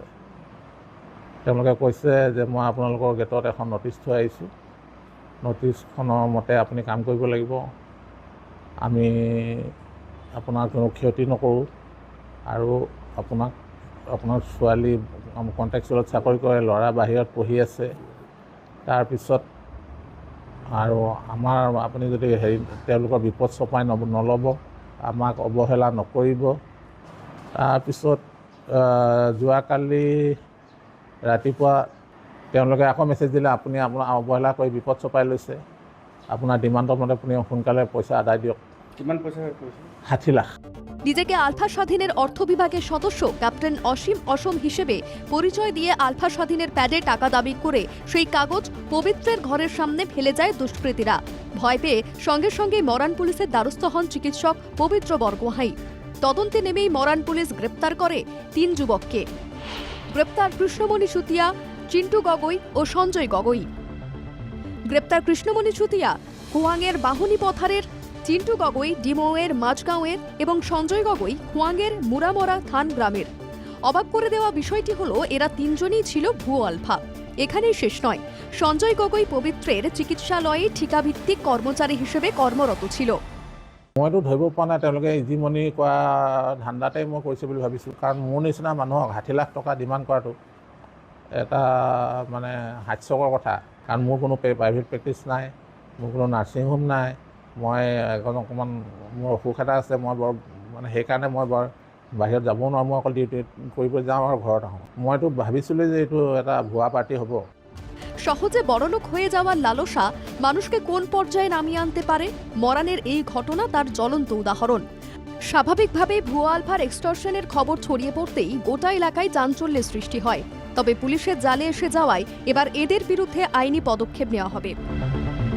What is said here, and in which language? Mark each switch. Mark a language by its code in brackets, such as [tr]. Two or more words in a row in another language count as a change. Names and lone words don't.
[as] তেওঁলোকে কৈছে যে মই আপোনালোকৰ গেটত এখন ন'টিছ থৈ আহিছোঁ, ন'টিছখনৰ মতে আপুনি কাম কৰিব লাগিব, আমি আপোনাৰ কোনো ক্ষতি নকৰোঁ আৰু আপোনাৰ ছোৱালী কণ্ট্ৰেকচুৱেলত চাকৰি কৰে, ল'ৰা বাহিৰত পঢ়ি আছে, তাৰপিছত আৰু আপুনি যদি তেওঁলোকৰ বিপদ চপাই নল'ব, আমাক অৱহেলা নকৰিব। তাৰপিছত যোৱাকালি ৰাতিপুৱা তেওঁলোকে আকৌ মেছেজ দিলে, আপুনি আপোনাৰ অৱহেলা কৰি বিপদ চপাই লৈছে, আপোনাৰ ডিমাণ্ডৰ মতে আপুনি সোনকালে পইচা আদায় দিয়ক। কিমান পইচা? 60 লাখ। [bn] নিজেকে আলফা স্বাধীনের অর্থ বিভাগের সদস্য ক্যাপ্টেন অসীম হিসেবে পরিচয় দিয়ে আলফা স্বাধীনের প্যাডে টাকা দাবি করে সেই কাগজ পবিত্রের ঘরের সামনে ফেলে যায় দুষ্কৃতীরা। ভয় পেয়ে সঙ্গে সঙ্গে মরান পুলিশের দ্বারস্থ হন চিকিৎসক পবিত্র বরগোহাই। তদন্তে নেমেই মরান পুলিশ গ্রেপ্তার করে 3 যুবককে। গ্রেপ্তার কৃষ্ণমণি সুতিয়া, চিন্টু গগৈ ও সঞ্জয় গগৈ। গ্রেপ্তার কৃষ্ণমণি সুতিয়া খোয়াংয়ের বাহনী পথারের, চিন্টু গগৈ ডিমৌয়ের মাঝগাঁওয়ের এবং সঞ্জয় গগৈ খোয়াংয়ের মুরামরা থান গ্রামের। অবাক করে দেওয়া বিষয়টি হলো এরা 3 জনই ছিল ভুয়ো আলফা। এখানেই শেষ নয়, সঞ্জয় গগৈ পবিত্রের চিকিৎসালয়ে ঠিকাভিত্তিক কর্মচারী হিসেবে কর্মরত ছিল। [as] মইতো ধৰিব পৰা নাই তেওঁলোকে ইজিমনি কৰা ধান্দাতে মই কৰিছে বুলি ভাবিছোঁ, কাৰণ মোৰ নিচিনা মানুহক 60 লাখ টকা ডিমাণ্ড কৰাটো এটা মানে হাস্যকৰ কথা। কাৰণ মোৰ কোনো [en] private practice [as] নাই, মোৰ কোনো নাৰ্ছিং হোম নাই, মই অকণমান মোৰ অসুখ এটা আছে, মই বৰ মানে সেইকাৰণে মই বৰ বাহিৰত যাবও নোৱাৰোঁ, মই অকল ডিউটি কৰিব যাওঁ আৰু ঘৰত আহোঁ। মইতো ভাবিছিলোঁ যে এইটো এটা ভুৱা পাৰ্টি হ'ব। [bn] সহজে বড়লোক হয়ে যাওয়ার লালসা মানুষকে কোন পর্যায়ে নামিয়ে আনতে পারে, মরানের এই ঘটনা তার জ্বলন্ত উদাহরণ। স্বাভাবিকভাবে ভুয়া আলফার এক্সটর্শনের খবর ছড়িয়ে পড়তেই গোটা এলাকায় চাঞ্চল্যের সৃষ্টি হয়। তবে পুলিশের জালে এসে যাওয়ায় এবার এদের বিরুদ্ধে আইনি পদক্ষেপ নেওয়া হবে।